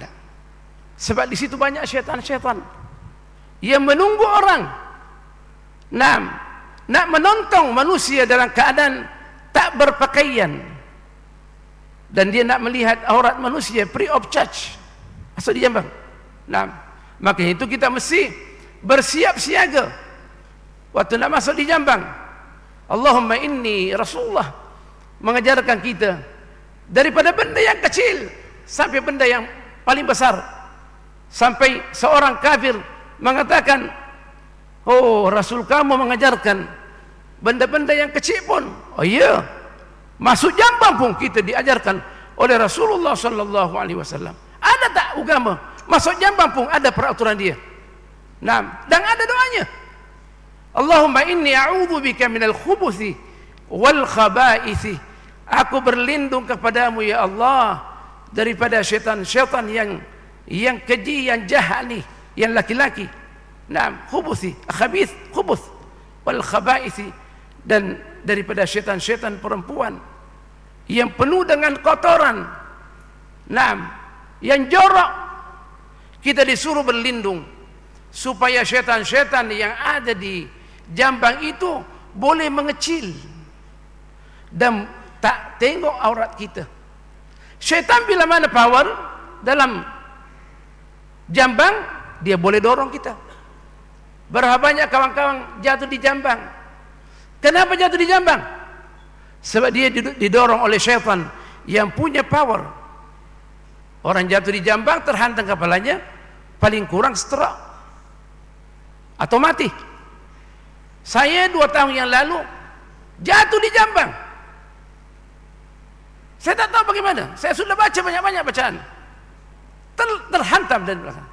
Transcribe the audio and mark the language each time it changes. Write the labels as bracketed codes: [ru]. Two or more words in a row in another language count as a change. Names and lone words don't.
[ms] Sebab di situ banyak syaitan-syaitan yang menunggu orang nak menonton manusia dalam keadaan tak berpakaian, dan dia nak melihat aurat manusia [en] free of charge, [ms] masuk di jambang. Maka itu kita mesti bersiap siaga waktu nak masuk di jambang. [ar] اللهم إني [ms] Rasulullah mengajarkan kita daripada benda yang kecil sampai benda yang paling besar, sampai seorang kafir mengatakan, oh Rasul kamu mengajarkan benda-benda yang kecil pun. Oh iya, masuk jambang pun kita diajarkan oleh Rasulullah [ar] صلى الله عليه وسلم. [ms] Ada tak agama masuk jambang pun ada peraturan dia. Dan ada doanya. [ar] اللهم إني أعوذ بك من الخبث والخبائث. [ms] Aku berlindung kepadamu ya Allah daripada syaitan-syaitan yang keji, yang jahat ni, yang laki-laki. [ar] الخبث، خبيث، خبث، والخبائث, [ms] dan daripada syaitan-syaitan perempuan yang penuh dengan kotoran, yang jorok. Kita disuruh berlindung supaya syaitan-syaitan yang ada di jambang itu boleh mengecil dan tak tengok aurat kita. Syaitan bila mana power dalam jambang, dia boleh dorong kita. Berapa banyak kawan-kawan jatuh di jambang. Kenapa jatuh di jambang? Sebab dia didorong oleh syaitan yang punya power. Orang jatuh di jambang, terhantam kepalanya, paling kurang stroke atau mati. Saya 2 tahun yang lalu jatuh di jambang. Saya tak tahu bagaimana. Saya sudah baca banyak-banyak bacaan, terhantam dari belakang.